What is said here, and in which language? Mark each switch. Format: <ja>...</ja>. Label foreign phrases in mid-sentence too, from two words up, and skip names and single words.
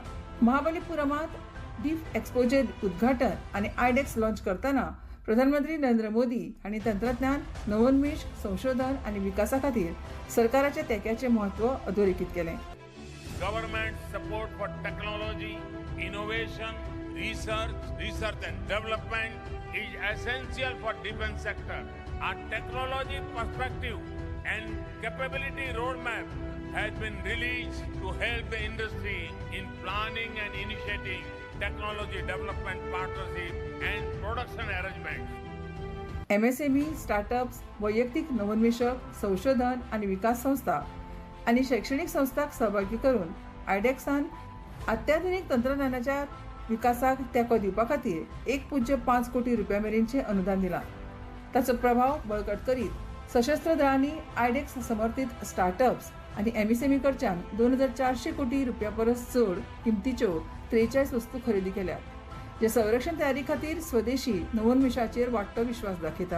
<kok>महाबलीपुरमांत डीफ एक्सपोचे उद्घाटन आनी आयडेक्स लॉन्च करतना प्रधानमंत्री नरेंद्र मोदी हांणी तंत्रज्ञान, नवोन्मेश, संशोधन आनी विकासा खातीर सरकाराच्या तेंक्याचें म्हत्व अधोरेखीत केलें।</kok> <en>government support for technology, innovation, research and development is essential for defense sector. Our technology perspective and capability roadmap has been released to help the industry in planning and initiating technology development partnership and production arrangements.</en> <kok>MSME, स्टार्टअप्स, वैयक्तिक नवोन्मेषक, संशोधन आणि विकास संस्था आणि शैक्षणिक संस्थांक सहभागी करून आयडेक्सान अत्याधुनिक तंत्रज्ञानाच्या विकासाक तेंको दिवपा खातीर 1.5 कोटी रुपया मेरेनचें अनुदान दिलां। ताचो प्रभाव बळकट करीत सशस्त्र दळांनी आयडेक्स समर्थित स्टार्टअप्स आनी MSME कडच्यान 2400 कोटी रुपया परस चड किंमतीच्यो 43 वस्तू खरेदी केल्यात, जे संरक्षण तयारी खातीर स्वदेशी नवोन्मेशाचेर वाडटो विश्वास दाखयता।</kok>